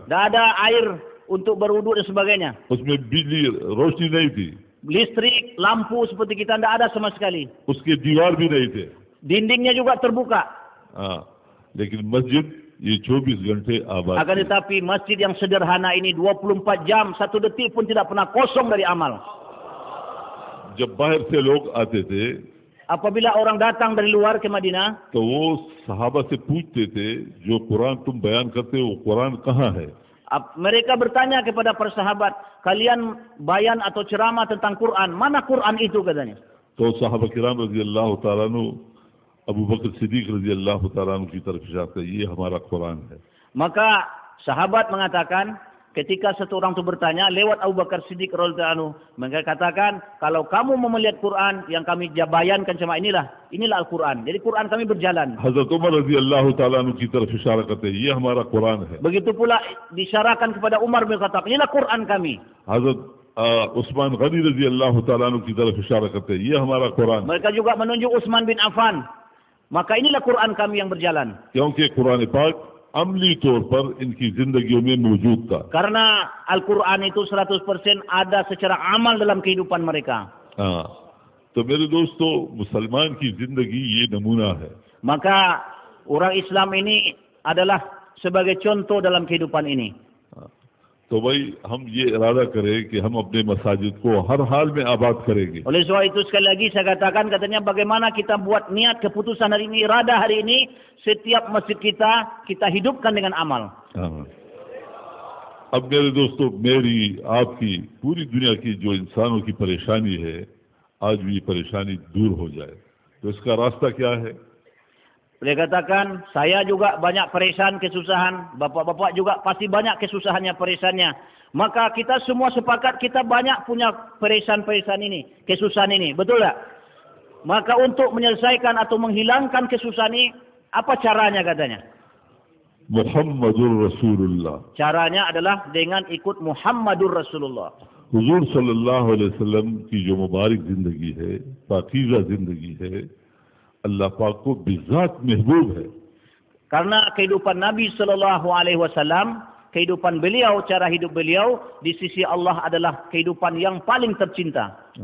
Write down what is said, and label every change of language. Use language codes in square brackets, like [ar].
[id] Tidak ada air untuk berwudu dan sebagainya. [hi] उसमें बिजली रोशनी नहीं थी। [id] Listrik, lampu seperti kita tidak ada sama sekali. [hi] उसके दीवार भी नहीं थे। [id] Dindingnya juga terbuka. [hi] हाँ, लेकिन मस्जिद ये 24 घंटे आबाद [id] Akan [hi] थी। [id] tetapi masjid yang sederhana ini 24 jam, 1 detik pun tidak pernah kosong dari amal. [hi] जब बाहर से लोग आते थे [id] Apabila orang datang dari luar ke Madinah, [hi] तो वो सहाबा से पूछते थे जो कुरान तुम बयान करते हो वो कुरान कहाँ है? [id] mereka bertanya kepada para sahabat, kalian bayan atau ceramah tentang Quran, mana Quran itu katanya. [hi] तो सहाबा किराम रजी अल्लाह तआला अन्हु अबू बकर सिद्दीक रजी अल्लाह तआला अन्हु की तरफ इशारा किया, ये हमारा कुरान है। [id] Maka sahabat mengatakan, ketika satu orang itu bertanya lewat Abu Bakar Siddiq radhiyallahu anhu, mereka katakan, kalau kamu mau melihat Quran yang kami bayankan cuma inilah Al-Quran. Jadi Quran kami berjalan. [hi] हजरत उमर रजी अल्लाह तआला अन्हु की तरफ इशारा करते हैं, ये हमारा कुरान है। [id] Begitu pula disyarakan kepada Umar bin Khattab, inilah Quran kami. [hi] हजरत उस्मान गनी रजी अल्लाह तआला अन्हु की तरफ इशारा करते हैं, ये हमारा Quran. [id] Mereka juga menunjuk Utsman bin Affan, maka inilah Quran kami yang berjalan. [hi] क्योंकि कुरान पाक अमली तौर पर इनकी जिंदगियों में मौजूद था। [id] Karena Al-Quran itu 100% ada secara amal dalam kehidupan mereka. [hi] हाँ, तो मेरे दोस्तों, मुसलमान की जिंदगी ये नमूना है। [id] Maka orang Islam ini adalah sebagai contoh dalam kehidupan ini. [hi] तो भाई हम ये इरादा करें कि हम अपने मसाजिद को हर हाल में आबाद करेंगे। [id] Oleh sebab itu sekali lagi saya katakan, katanya bagaimana kita buat niat keputusan hari ini, irada hari ini, setiap masjid kita hidupkan dengan amal. [hi] हाँ। अब मेरे दोस्तों, मेरी आपकी पूरी दुनिया की जो इंसानों की परेशानी है, आज भी ये परेशानी दूर हो जाए, तो इसका रास्ता क्या है? [id] Dia katakan, saya juga banyak peresan, kesusahan. Bapak-bapak juga pasti banyak kesusahannya, peresannya. Maka kita semua sepakat, kita banyak punya peresan-peresan ini, kesusahan ini. Betul tak? Maka untuk menyelesaikan atau menghilangkan kesusahan ini, apa caranya katanya? Muhammadur Rasulullah. Caranya adalah dengan ikut Muhammadur Rasulullah. [hi] हुजूर सल्लल्लाहु अलैहि वसल्लम की जो मुबारक जिंदगी है, पाकीज़ा जिंदगी है, अल्लाह पाक को बिज़ात महबूब है। [id] Karena kehidupan Nabi Sallallahu Alaihi Wasallam, kehidupan beliau, cara hidup beliau di sisi Allah adalah kehidupan yang paling tercinta.